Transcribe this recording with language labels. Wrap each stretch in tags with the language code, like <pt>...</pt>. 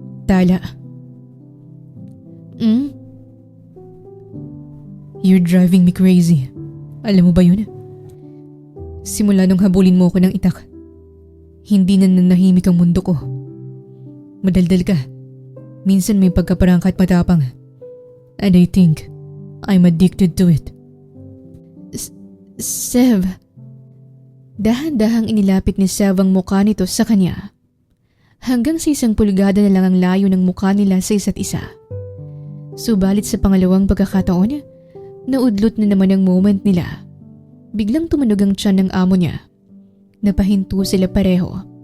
<tl>Tala, Hmm?</tl> <en>you're driving me crazy.</en> <tl>Alam mo ba yun? Simula nung habulin mo ko ng itak, hindi na nanahimik ang mundo ko. Madaldal ka. Minsan may pagkaparangka at matapang.</tl> <en>And I think I'm addicted to it.</en> <tl>Sev. Dahan-dahang inilapit ni Sev ang mukha nito sa kanya. Hanggang sa 1 pulgada na lang ang layo ng mukha nila sa isa't isa. Subalit sa pangalawang pagkakataon, naudlot na naman ang moment nila. Biglang tumunog ang tiyan ng amo niya. Napahinto sila pareho.</tl>